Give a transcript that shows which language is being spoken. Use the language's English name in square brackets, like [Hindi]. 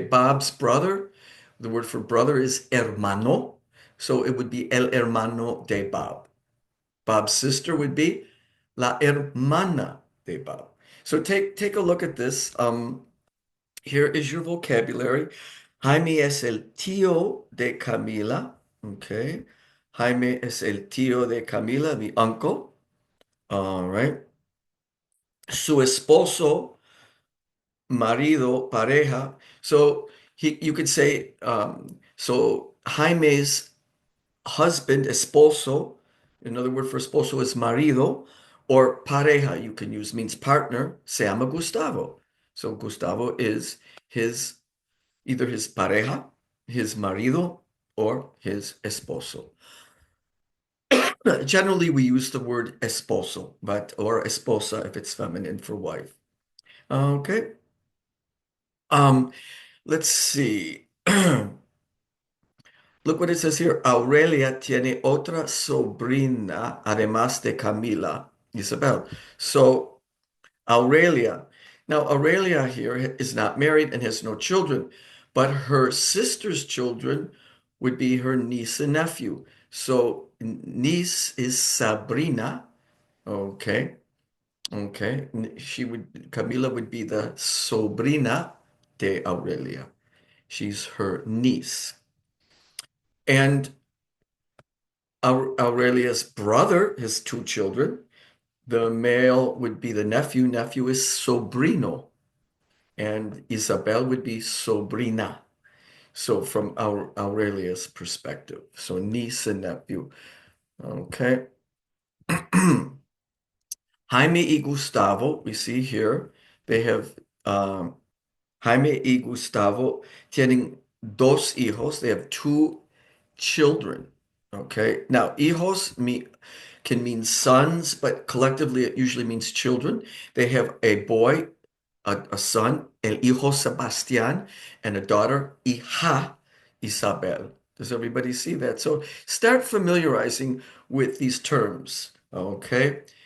[English] Bob's brother, the word for brother is hermano, so it would be [Spanish] el hermano de Bob. [English] Bob's sister would be [Spanish] la hermana de Bob. [English] So take a look at this. Here is your vocabulary. [Spanish] Jaime es el tío de Camila, okay? Jaime es el tío de Camila, [English] the uncle. All right. [Spanish] Su esposo, marido, pareja. [English] So you could say, so Jaime's husband, esposo, another word for esposo is marido, or pareja, you can use, means partner, [Spanish] se llama Gustavo. [English] So Gustavo is his, either his pareja, his marido, or his esposo. Generally, we use the word esposo, but or esposa if it's feminine for wife. Okay. Um, let's see. Look what it says here. [Spanish] Aurelia tiene otra sobrina, además de Camila, Isabel. [English] So Aurelia. Now, Aurelia here is not married and has no children, but her sister's children would be her niece and nephew. So niece is Sabrina. Okay. Okay. Camila would be the [Spanish] sobrina de Aurelia. [English] She's her niece. And Aurelia's brother has two children. The male would be the nephew. Nephew is sobrino. And Isabel would be sobrina. So from Aurelia's perspective. So niece and nephew. Okay. [Spanish] Jaime y Gustavo, [English] we see here, they have [Spanish] Jaime y Gustavo tienen dos hijos. [English] They have two children. Okay. Now, hijos can mean sons, but collectively it usually means children. They have a boy, a son, [Spanish] el hijo Sebastián, [English] and a daughter, hija Isabel. Does everybody see that? So start familiarizing with these terms. Okay.